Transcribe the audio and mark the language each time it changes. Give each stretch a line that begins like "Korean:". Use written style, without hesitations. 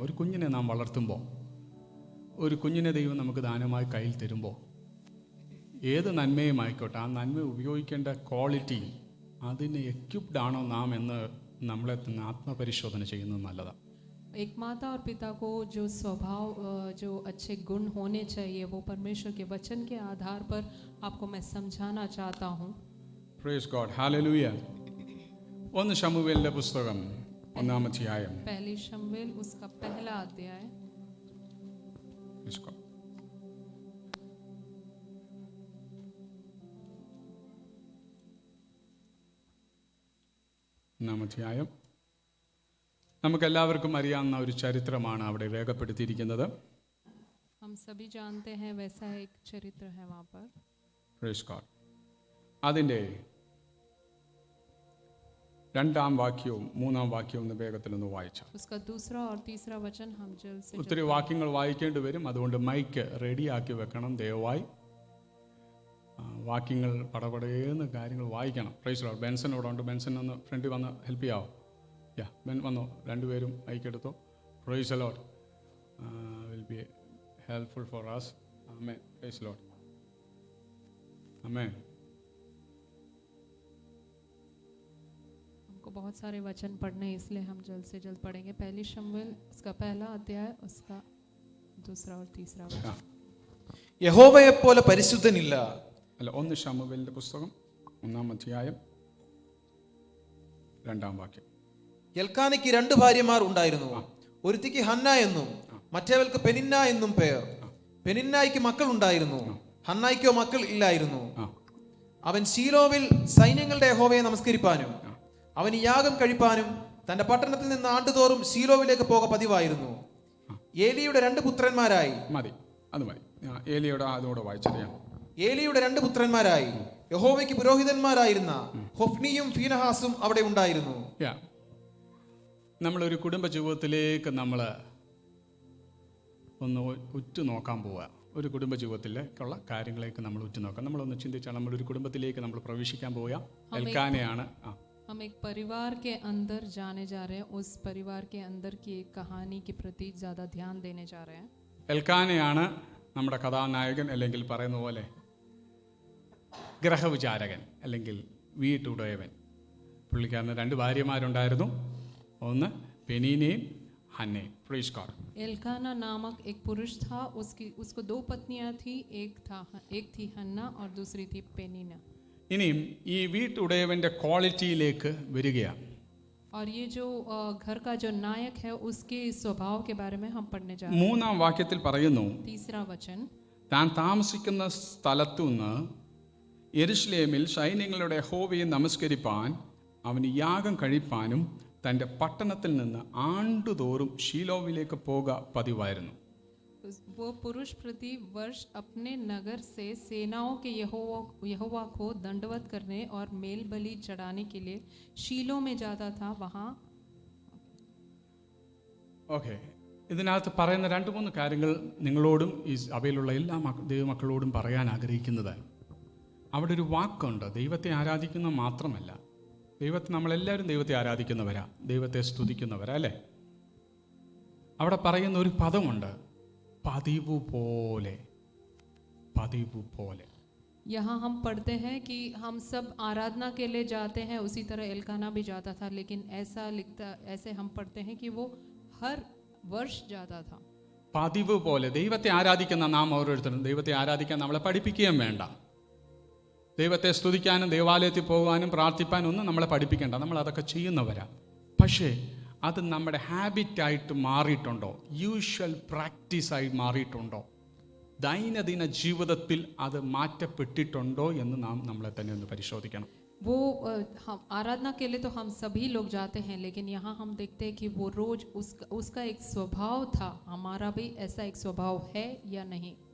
Malayalam: ഒരു കുഞ്ഞിനെ നാം വളർത്തുമ്പോൾ, ഒരു കുഞ്ഞിനെ ദൈവം നമുക്ക് ദാനമായി കയ്യിൽ തരുമ്പോൾ, ഏത് നന്മയും ആയിക്കോട്ടെ, ആ നന്മ ഉപയോഗിക്കേണ്ട ക്വാളിറ്റി, അതിന് എക്യുപ്ഡ് ആണോ നാം എന്ന് നമ്മളെ തന്നെ ആത്മപരിശോധന ചെയ്യുന്നത് നല്ലതാണ്.
Hindi: एक माता और पिता को जो स्वभाव, जो अच्छे गुण होने चाहिए, वो परमेश्वर के वचन के आधार पर आपको मैं समझाना चाहता हूँ.
English: praise God,
Malayalam: hallelujah. 1 ശമൂവേലിന്റെ പുസ്തകം 1-ാം അധ്യായം.
Hindi: पहली शमूएल उसका पहला अध्याय. इसको
Malayalam: 1-ാം അധ്യായം. നമുക്കെല്ലാവർക്കും അറിയാവുന്ന ഒരു ചരിത്രമാണ് അവിടെ രേഖപ്പെടുത്തിയിരിക്കുന്നത്.
Hindi: हम सभी जानते हैं वैसा एक चरित्र है वहाँ पर.
English: Praise God.
Malayalam: അതിൻ്റെ 2-ാം വാക്യവും 3-ാം വാക്യവും ഒന്ന് വേഗത്തിലൊന്ന് വായിച്ചു.
Hindi: उसका दूसरा और तीसरा वचन हम जल्द से
Malayalam: ഒത്തിരി വാക്യങ്ങൾ വായിക്കേണ്ടി വരും, അതുകൊണ്ട് മൈക്ക് റെഡിയാക്കി വെക്കണം ദയവായി. വാക്യങ്ങൾ പടപടേന്ന് കാര്യങ്ങൾ വായിക്കണം.
English: Praise Lord.
Malayalam: ബെൻസൺ ഇവിടെ ഉണ്ട്, ബെൻസൺ ഒന്ന് ഫ്രണ്ടിൽ വന്ന് ഹെൽപ്പ് ചെയ്യാവോ? യാ ബെൻ വന്നോ, രണ്ടുപേരും ഐക്കെടുത്തോ.
English: Praise the Lord. Will be helpful for us.
Malayalam: Amen.
English: Praise the Lord. ആമേൻ.
Hindi: हमको बहुत सारे वचन पढ़ने हैं, इसलिए हम जल्द से जल्द पढ़ेंगे. पहली शमूएल उसका पहला अध्याय, उसका दूसरा और तीसरा वचन.
Malayalam: യഹോവയെപ്പോലെ പരിശുദ്ധനില്ല. അല്ല, 1 ശമൂവേലിന്റെ പുസ്തകം 1-ാം അധ്യായം 2-ാം വാക്യം. എൽക്കാനയ്ക്ക് 2 ഭാര്യമാർ ഉണ്ടായിരുന്നു. ഒരുത്തിക്ക് ഹന്ന എന്നും മറ്റേവൾക്ക് പെനിന്ന എന്നും പേർ. പെനിന്നായിക്ക് മക്കൾ ഉണ്ടായിരുന്നു, ഹന്നായിക്കോ മക്കൾ ഇല്ലായിരുന്നു. അവൻ ശീലോവിൽ സൈന്യങ്ങളുടെ യഹോവയെ നമസ്കരിപ്പാനും അവൻ യാഗം കഴിപ്പാനും തന്റെ പട്ടണത്തിൽ നിന്ന് ആണ്ടുതോറും ശീലോവിലേക്ക് പോക പതിവായിരുന്നു. ഏലിയുടെ 2 പുത്രന്മാരായി മതി, അത് മതി. ഏലിയുടെ അതോടെ വായിച്ചറിയാം. ഏലിയുടെ 2 പുത്രന്മാരായി യഹോവയ്ക്ക് പുരോഹിതന്മാരായിരുന്ന ഹൊഫ്നിയും ഫീനഹാസും അവിടെ ഉണ്ടായിരുന്നു. നമ്മളൊരു കുടുംബ ജീവിതത്തിലേക്ക് നമ്മൾ ഒന്ന് ഉറ്റുനോക്കാൻ പോവുക. ഒരു കുടുംബ ജീവിതത്തിലേക്കുള്ള കാര്യങ്ങളിലേക്ക് നമ്മൾ ഉറ്റുനോക്കാം. നമ്മളൊന്ന് ചിന്തിച്ചാൽ നമ്മളൊരു കുടുംബത്തിലേക്ക് നമ്മൾ പ്രവേശിക്കാൻ പോവുക. എൽക്കാനയാണ്.
Hindi: हम एक परिवार के अंदर जाने जा रहे हैं. उस परिवार के अंदर की एक कहानी के प्रति ज़्यादा ध्यान देने जा रहे हैं.
Malayalam: എൽക്കാനയാണ് നമ്മുടെ കഥാനായകൻ, അല്ലെങ്കിൽ പറയുന്ന പോലെ ഗ്രഹവിചാരകൻ അല്ലെങ്കിൽ വീട്ടുടയവൻ. പുള്ളിക്കാരന് 2 ഭാര്യമാരുണ്ടായിരുന്നു, ഒന്ന് പെനീനയും ഹന്നയും.
English: Praise God.
Hindi: एल्काना नामक एक पुरुष था, उसको 2 पत्नियां थी. एक थी हन्ना और दूसरी थी पेनीना.
Malayalam: ഇനിയും ഈ വീട്ടുടയവൻ്റെ ക്വാളിറ്റിയിലേക്ക് വരികയാണ്.
Hindi: और ये जो घर का जो नायक है उसके स्वभाव के बारे में हम पढ़ने जा रहे हैं.
Malayalam: 3-ാം വാക്യത്തിൽ പറയുന്നു,
Hindi: तीसरा वचन.
Malayalam: താൻ താമസിക്കുന്ന സ്ഥലത്തുനിന്ന് യെരുശലേമിൽ സൈന്യങ്ങളുടെ യഹോവയെ നമസ്കരിപ്പാൻ അവന് യാഗം കഴിപ്പാനും തൻ്റെ പട്ടണത്തിൽ നിന്ന് ആണ്ടുതോറും ശീലോവിലേക്ക് പോക പതിവായിരുന്നു.
Hindi: वो पुरुष प्रति वर्ष अपने नगर से सेनाओं के यहोवा को दंडवत करने और मेल बलि चढ़ाने के लिए शीलो में जाता था. वहाँ
Malayalam: ഓക്കെ, ഇതിനകത്ത് പറയുന്ന 2-3 കാര്യങ്ങൾ നിങ്ങളോടും ഈ സഭയിലുള്ള എല്ലാ ദൈവമക്കളോടും പറയാൻ ആഗ്രഹിക്കുന്നത്. അവിടെ ഒരു വാക്കുണ്ട്, ദൈവത്തെ ആരാധിക്കുന്ന മാത്രമല്ല, നമ്മളെല്ലാവരും ദൈവത്തെ ആരാധിക്കുന്നവരാ, ദൈവത്തെ സ്തുതിക്കുന്നവരാ, അല്ലേ? അവിടെ പറയുന്ന ഒരു പദമുണ്ട്, പതിവ് പോലെ. പതിവ് പോലെ.
Hindi: यहाँ हम पढ़ते हैं कि हम सब आराधना के लिए जाते हैं, उसी तरह एल्काना भी जाता था, लेकिन ऐसे हम पढ़ते हैं कि वो हर वर्ष जाता था.
Malayalam: പതിവ് പോലെ. ദൈവത്തെ ആരാധിക്കുന്ന നാം ഓരോരുത്തരും ദൈവത്തെ ആരാധിക്കാൻ നമ്മളെ പഠിപ്പിക്കുകയും വേണ്ട. ദൈവത്തെ സ്തുതിക്കാനും ദേവാലയത്തിൽ പോകാനും പ്രാർത്ഥിപ്പാനും ഒന്നും നമ്മളെ പഠിപ്പിക്കേണ്ട, നമ്മൾ അതൊക്കെ ചെയ്യുന്നവരാ. പക്ഷേ അത് നമ്മുടെ ഹാബിറ്റായിട്ട് മാറിയിട്ടുണ്ടോ? യൂഷ്വൽ പ്രാക്ടീസായി മാറിയിട്ടുണ്ടോ? ദൈനംദിന ജീവിതത്തിൽ അത് മാറ്റപ്പെട്ടിട്ടുണ്ടോ എന്ന് നാം നമ്മളെ തന്നെ ഒന്ന് പരിശോധിക്കണം.
Hindi: वो हम आराधना के लिए तो हम सभी लोग जाते हैं, लेकिन यहाँ हम देखते हैं कि वो रोज उसका एक स्वभाव था. हमारा भी ऐसा एक स्वभाव है या नहीं?